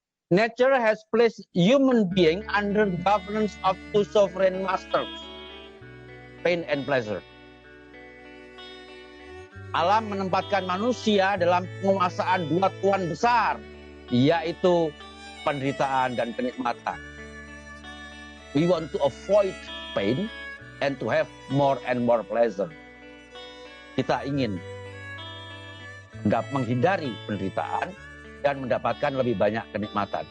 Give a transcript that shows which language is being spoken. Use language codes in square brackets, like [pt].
[en] Nature has placed human being under governance of two sovereign masters, pain and pleasure. [id] Alam menempatkan manusia dalam penguasaan dua tuan besar, yaitu penderitaan dan kenikmatan. [en] We want to avoid pain and to have more and more pleasure. [id] Kita ingin menghindari penderitaan dan mendapatkan lebih banyak kenikmatan.